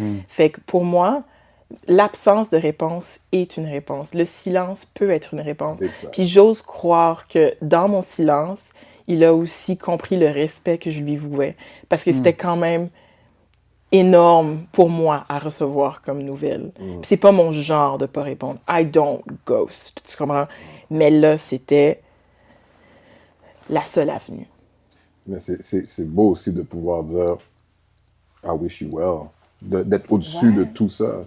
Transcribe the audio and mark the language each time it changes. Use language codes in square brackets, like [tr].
[fr] Fait que pour moi, l'absence de réponse est une réponse. Le silence peut être une réponse. Exact. Puis j'ose croire que dans mon silence, il a aussi compris le respect que je lui vouais. Parce que c'était quand même énorme pour moi à recevoir comme nouvelle. Puis c'est pas mon genre de pas répondre. [en] I don't ghost, [fr] tu comprends? Mais là, c'était la seule avenue. Mais c'est beau aussi de pouvoir dire [en] I wish you well. [fr] D'être au-dessus de tout ça.